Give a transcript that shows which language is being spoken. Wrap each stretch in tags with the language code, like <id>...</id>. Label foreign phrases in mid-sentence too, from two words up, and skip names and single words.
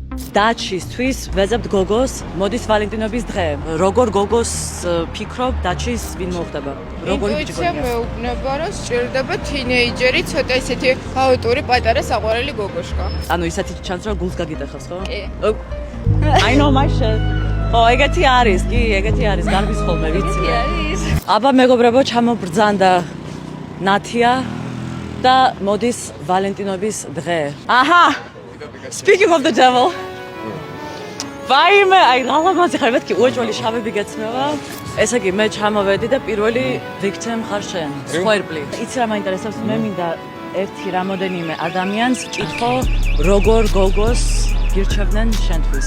<ka>დაჩისთვის ვეძებთ გოგოს, მოდის ვალენტინობის დღე. როგორ გოგოს ფიქრობ, დაჩის ვინ მოხდება? როგორი ბიჭი გონია? ინტუიცია მეუბნება, რომ სჭირდება თინეიჯერი, ცოტა ისეთი გაუტური პატარა საყვარელი გოგოშკა. ანუ ისეთი ჩანს, რომ გულს გაგიტეხავს, ხო? კი.</ka> <en>I know my shit.</en> <ka>ეგეთი არის, კი, ეგეთი არის, გარბის ხოლმე, ვიცი. არის. აბა მეგობრებო, ჩამობრძანდა ნათია და მოდის ვალენტინობის დღე. აჰა!</ka> <en>Speaking of the devil.</en> <ka>ვაიმე, აი ღალამაზი ხარ, მეთქი უეჭველი შავები გეცნობა. ესე იგი, მე ჩამოვედი და პირველი victim ხარ შენ. სხოერბლი. იცი რა მაინტერესებს, მე მინდა ერთი რამოდენიმე ადამიანს ჭითხო, როგორ გოგოს გირჩევდნენ შენთვის.</ka>